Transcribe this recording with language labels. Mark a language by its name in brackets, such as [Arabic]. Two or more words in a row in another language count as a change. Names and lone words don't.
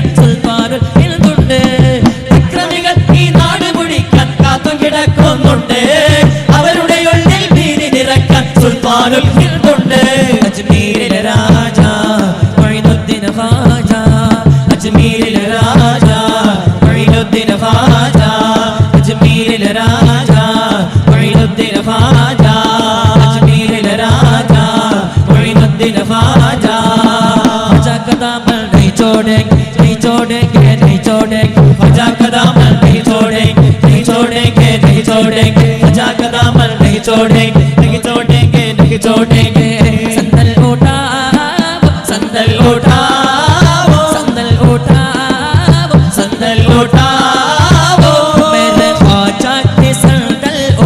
[Malayalam] സുൽത്താനും എഴുതുണ്ട് അക്രമികൾ ഈ നാട് കുടിക്കാൻ കാത്തു കിടക്കുന്നുണ്ട് അവരുടെ ഉള്ളിൽ ഭീതി നിറയ്ക്കാൻ സുൽത്താനും എഴുതുണ്ട് അജ്മീരിലെ രാജ മൊയ്നുദ്ദീൻ ഖാജ അജ്മീരിലെ രാജ മൊയ്നുദ്ദീൻ ഖാജ അജ്മീരിലെ രാജ മൊയ്നുദ്ദീൻ ഖാജ അജ്മീരിലെ രാജ മൊയ്നുദ്ദീൻ ഖാജ [Hindi] ख्वाजा कदामल नहीं छोड़ेंगे नहीं छोड़ेंगे नहीं छोड़ेंगे ख्वाजा का दामन नहीं छोड़ेंगे नहीं छोड़ेंगे नहीं छोड़ेंगे ख्वाजा का दामन नहीं छोड़ेंगे नहीं छोड़ेंगे नहीं छोड़ेंगे संदल उठाओ संदल उठाओ संदल उठाओ संदल उठाओ मेरे ख्वाजा की संदल